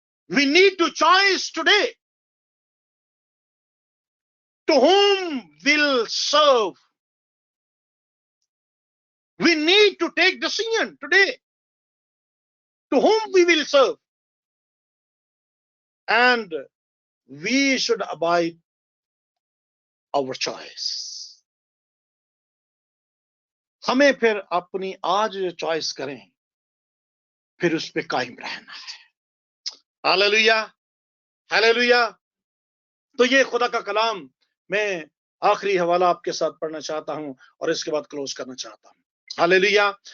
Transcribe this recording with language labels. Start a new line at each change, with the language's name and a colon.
English: We need to choice today to whom will serve. We need to take decision today to whom we will serve, and we should abide our choice.
Hindi: हमें फिर अपनी आज जो choice करें फिर उस पे कायम रहना है। Hallelujah, hallelujah. तो ये खुदा का कलाम, मैं आखिरी हवाला आपके साथ पढ़ना चाहता हूं और इसके बाद क्लोज करना चाहता हूं। हालेलुया।